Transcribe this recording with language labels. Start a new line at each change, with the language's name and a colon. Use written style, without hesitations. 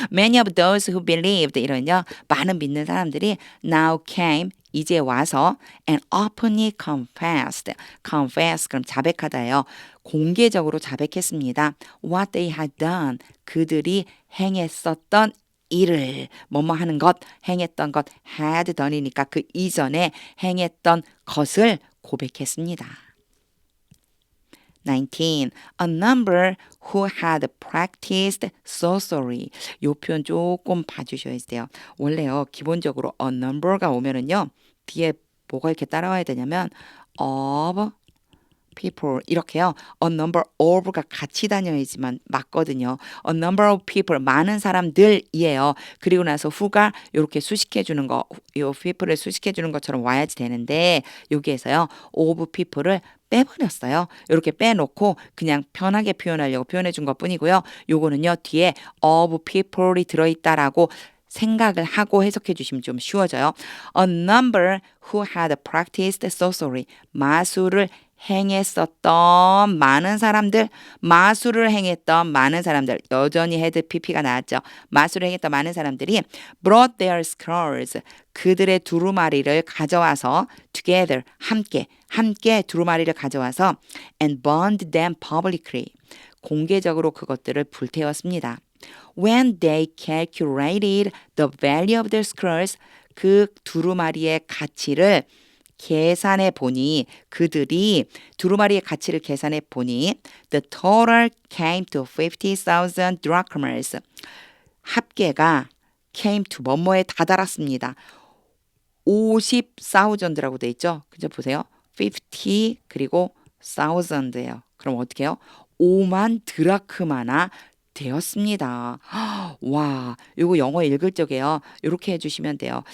English: Many of those who believed
Korean: 이런요. 많은 믿는 사람들이
English: now came,
Korean: 이제 와서
English: and openly confessed.
Korean: confess 그럼 자백하다예요. 공개적으로 자백했습니다.
English: What they had done,
Korean: 그들이 행했었던 일을 뭐뭐 하는 것, 행했던 것 had done이니까 그 이전에 행했던 것을 고백했습니다. 19.
English: A number who had practiced sorcery.
Korean: 요 표현 조금 봐주셔야 돼요. 원래요, 기본적으로 a number가 오면은요, 뒤에 뭐가 이렇게 따라와야 되냐면 of people 이렇게요. A number of가 같이 다녀야지만 맞거든요.
English: A number of people
Korean: 많은 사람들이에요. 그리고 나서 who가 이렇게 수식해 주는 거, 요 people을 수식해 주는 것처럼 와야지 되는데 여기에서요. of people을 빼버렸어요. 이렇게 빼놓고 그냥 편하게 표현하려고 표현해 준 것뿐이고요. 요거는요. 뒤에 of people이 들어있다라고 생각을 하고 해석해 주시면 좀 쉬워져요.
English: A number who had practiced sorcery.
Korean: 마술을 행했었던 많은 사람들, 마술을 행했던 많은 사람들, 여전히 헤드 PP가 나왔죠. 마술을 행했던 많은 사람들이
English: brought their scrolls,
Korean: 그들의 두루마리를 가져와서 together, 함께 두루마리를 가져와서
English: and burned them publicly,
Korean: 공개적으로 그것들을 불태웠습니다.
English: When they calculated the value of their scrolls,
Korean: 그 두루마리의 가치를 계산해 보니
English: 그들이 두루마리의 가치를 계산해 보니 the total came to 50,000 drachmas.
Korean: 합계가 came to 뭐뭐에 다다랐습니다. 50,000라고 돼 있죠. 그죠? 보세요. 50 그리고 1000예요. 그럼 어떻게 해요? 5만 드라크마나 되었습니다. 와, 요거 영어 읽을 적에요. 이렇게 해주시면 돼요.